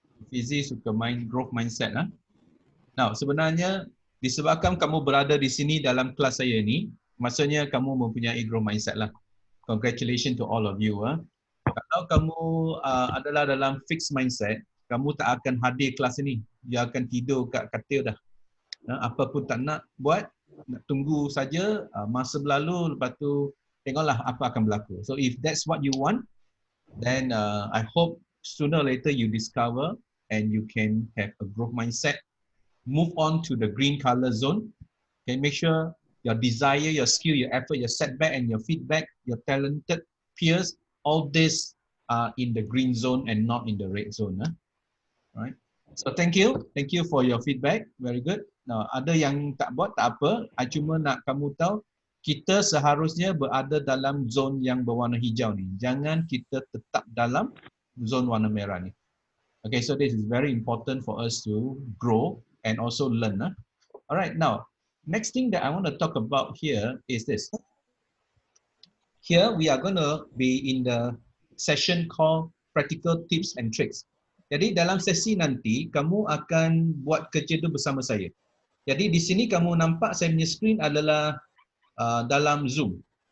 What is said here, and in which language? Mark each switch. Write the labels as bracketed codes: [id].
[ms] Fizi suka growth mindset. Now, sebenarnya disebabkan kamu berada di sini dalam kelas saya ni, maksudnya kamu mempunyai growth mindset lah. [en] Congratulations to all of you. [ms] Kalau kamu adalah dalam fixed mindset, kamu tak akan hadir kelas ini. Dia akan tidur kat katil dah. Apa pun tak nak buat, nak tunggu saja masa berlalu, lepas tu tengoklah apa akan berlaku. [en] So if that's what you want, then I hope sooner or later you discover and you can have a growth mindset. Move on to the green color zone. Okay, make sure your desire, your skill, your effort, your setback, and your feedback, your talented peers, all this are in the green zone and not in the red zone. Right? So thank you for your feedback. Very good. Now, [ms] ada yang tak buat, tak apa. I cuma nak kamu tahu, kita seharusnya berada dalam zone yang berwarna hijau ni. Jangan kita tetap dalam zone warna merah ni. [en] Okay, so this is very important for us to grow and also learn. Alright, now, next thing that I want to talk about here is this. Here, we are going to be in the session called Practical Tips and Tricks. [ms] Jadi, dalam sesi nanti, kamu akan buat kerja itu bersama saya. Jadi, di sini kamu nampak saya punya screen adalah dalam Zoom.